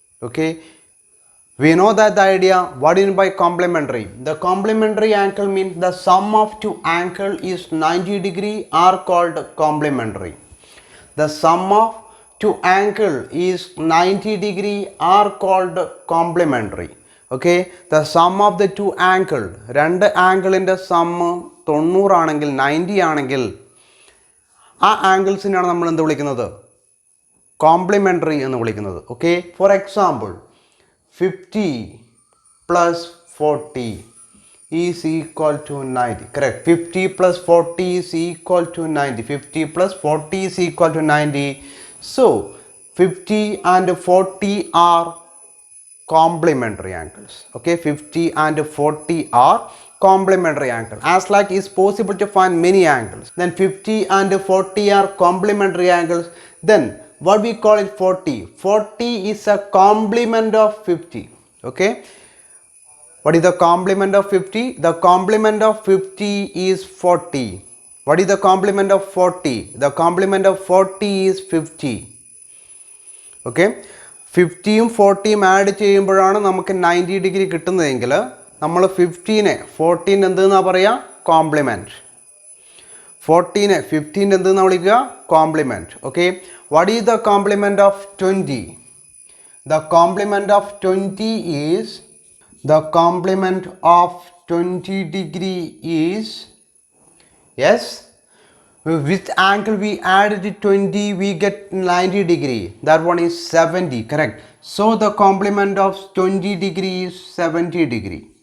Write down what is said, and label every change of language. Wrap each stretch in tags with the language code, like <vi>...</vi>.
<en>Okay, we know that the idea. What do you mean by complementary? The complementary angle means the sum of two angle is 90 degree are called complementary. The sum of two angle is 90 degree are called complementary. Okay, the sum of the two angle,</en> <ml>രണ്ട് ആംഗിളിൻ്റെ some 90 ആണെങ്കിൽ 90 ആണെങ്കിൽ ആ ആംഗിൾസിനാണ് നമ്മൾ എന്ത് വിളിക്കുന്നത്? Complimentary എന്ന് വിളിക്കുന്നത്.</ml> <en>Okay, for example 50 plus 40 is equal to 90. Correct. 50 plus 40 is equal to 90. 50 plus 40 is equal to 90. So 50 and 40 are complementary angles. Okay, 50 and 40 are complementary angles. As like it's possible to find many angles, then 50 and 40 are complementary angles. Then what we call it 40 is a complement of 50. Okay, what is the complement of 50? The complement of 50 is 40. What is the complement of 40? The complement of 40 is 50.</en> <ml>Okay, 50യും 40യും add ചെയ്യുമ്പോഴാണ് നമുക്ക് 90 degree കിട്ടുന്നതെങ്കിൽ നമ്മൾ 15നെ 14 എന്തെന്നാ പറയുക? Compliment. 14നെ 15 എന്തെന്നാ വിളിക്കുക? Compliment.</ml> <en>Okay, what is the complement of 20? The complement of 20 is, the complement of 20 degree is, yes, which angle we added 20 we get 90 degree, that one is 70. Correct. So the complement of 20 degree is 70 degree.</en>